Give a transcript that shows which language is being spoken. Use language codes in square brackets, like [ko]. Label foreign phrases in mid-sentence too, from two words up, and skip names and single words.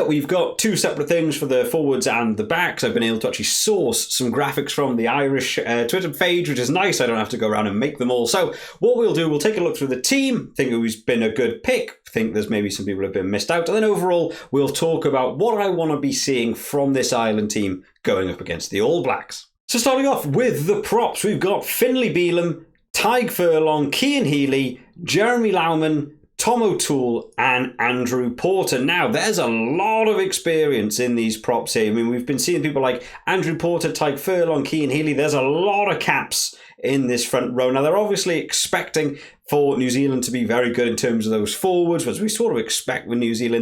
[en] We've got 2 separate things for the forwards and the backs. I've been able to actually source some graphics from the Irish Twitter page, which is nice. I don't have to go around and make them all. So what we'll do, we'll take a look through the team, think who's been a good pick, think there's maybe some people have been missed out. And then overall, we'll talk about what I want to be seeing from this Ireland team going up against the All Blacks. So starting off with the props, we've got Finlay Bealham, Tadhg Furlong, Cian Healy, Jeremy Loughman, Tom O'Toole and Andrew Porter. Now, there's a lot of experience in these props here. I mean, we've been seeing people like Andrew Porter, Tadhg Furlong, Cian Healy. There's a lot of caps in this front row. Now, they're obviously expecting for New Zealand to be very good in terms of those forwards, as we sort of expect with New Zealand.